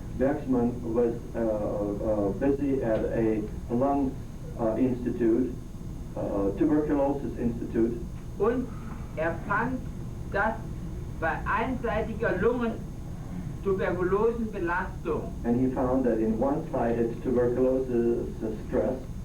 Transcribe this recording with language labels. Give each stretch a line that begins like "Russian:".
English: Bergman was busy at a lung institute, tuberculosis institute,
German: Und fand, dass bei einseitiger Lungentuberkulosenbelastung
English: and he found that in one-sided tuberculosis stress,